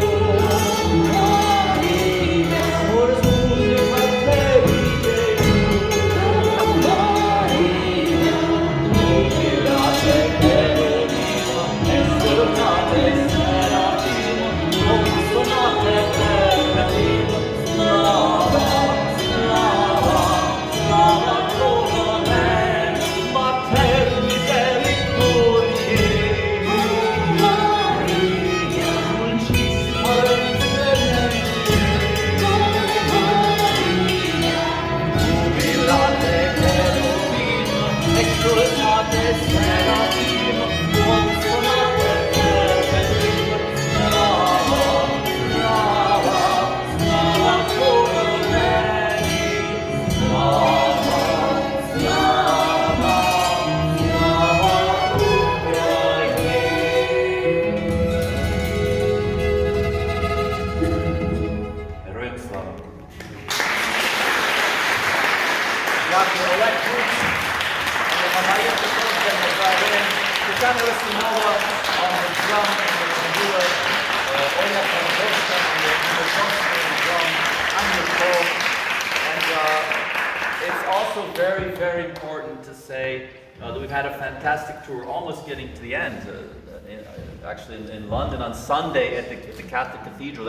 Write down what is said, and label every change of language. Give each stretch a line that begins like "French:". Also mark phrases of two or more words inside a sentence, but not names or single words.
Italian: ora scusi fratelli
Latin: jubilate cherubim, exultate seraphim, consonate terratim,
Ukrainian: слава, слава, слава
Latin: colore, mater misericordiae. Jubilate cherubim, exultate seraphim, consonate terratim,
Ukrainian: слава, слава, слава
Latin: colore,
Ukrainian: слава, слава, слава Україні. Героям слава. Дякую, Олег Круч. Намагається кожен взагалі.
English: Тетяна Росинова on the drum and the tambura. Ola Paradovska on the drum, Anya Cole. And it's also very, very important to say that we've had a fantastic tour, almost getting to the end. Actually in London on Sunday at the Catholic Cathedral.